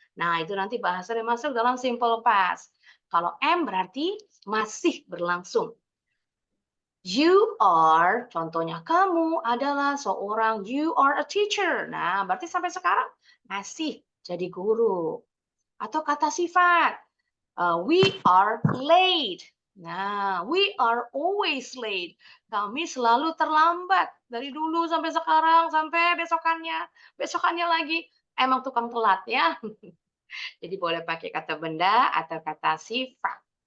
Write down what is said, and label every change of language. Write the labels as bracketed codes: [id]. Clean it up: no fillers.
[id] Nah, itu nanti bahasanya masuk dalam simple past. Kalau am berarti masih berlangsung. [en] You are, [id] contohnya kamu adalah seorang, [en] you are a teacher. [id] Nah, berarti sampai sekarang masih jadi guru. Atau kata sifat, [en] we are late. Nah, we are always late. [id] Kami selalu terlambat. Dari dulu sampai sekarang, sampai besokannya. Besokannya lagi, emang tukang telat ya. Jadi boleh pakai kata benda atau kata sifat.